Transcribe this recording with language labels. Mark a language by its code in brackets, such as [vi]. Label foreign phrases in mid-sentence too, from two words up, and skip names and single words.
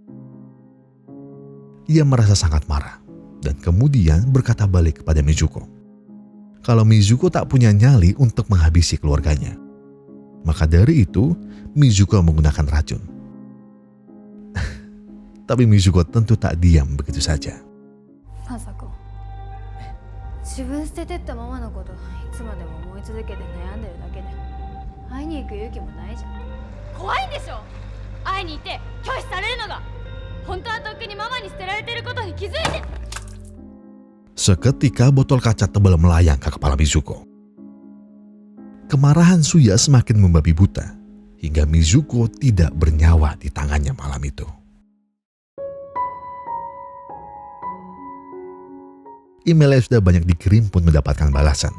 [id] Ia merasa sangat marah dan kemudian berkata balik kepada Mizuko. Kalau Mizuko tak punya nyali untuk menghabisi keluarganya. Maka dari itu Mizuko menggunakan racun. Tapi Mizuko tentu tak diam begitu saja. [ja] Masako, 自分捨ててったママのこといつまでも思い続けて悩んでるだけで会いに行く勇気もないじゃん。怖いんでしょ。会いに行って拒否されるのが。本当はとっくにママに捨てられてることに気づいて。 [id] Seketika botol kaca tebal melayang ke kepala Mizuko. Kemarahan Suya semakin membabi buta hingga Mizuko tidak bernyawa di tangannya malam itu. Email yang sudah banyak dikirim pun mendapatkan balasan.